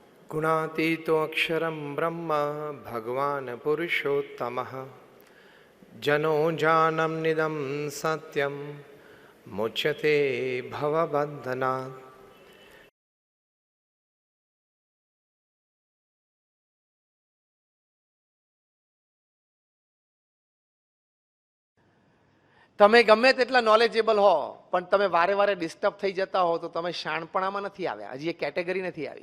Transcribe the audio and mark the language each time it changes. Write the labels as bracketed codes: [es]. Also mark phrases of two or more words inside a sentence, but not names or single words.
[sa] गुणातीतो अक्षरं ब्रह्म भगवान् पुरुषोत्तमः जनो जानम निदं सत्यं मुच्यते भवबन्धनात्। [gu] તમે ગમે તેટલા નોલેજેબલ હો પણ તમે વારે વારે ડિસ્ટર્બ થઈ જતા હો તો તમે શાણપણામાં નથી આવ્યા, હજી એ કેટેગરી નથી આવી.